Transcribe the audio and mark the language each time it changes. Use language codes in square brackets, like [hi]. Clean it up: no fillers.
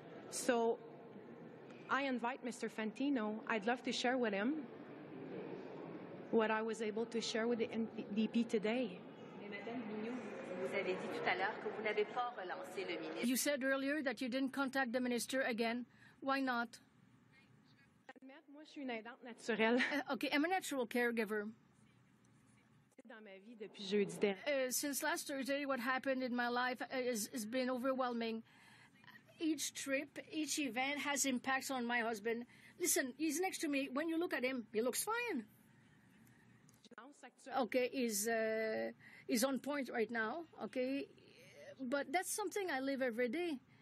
[en] So I invite Mr. Fantino. I'd love to share with him what I was able to share with the NDP today. You said earlier that you didn't contact the minister again. Why not? [fr] Moi, je suis une aidante naturelle. [en] Okay, I'm a natural caregiver. [fr] Dans ma vie depuis jeudi dernier. [en] Since last Thursday, what happened in my life has been overwhelming. Each trip, each event has impacts on my husband. Listen, he's next to me. When you look at him, he looks fine. Okay, he's on point right now. Okay, but that's something I live every day.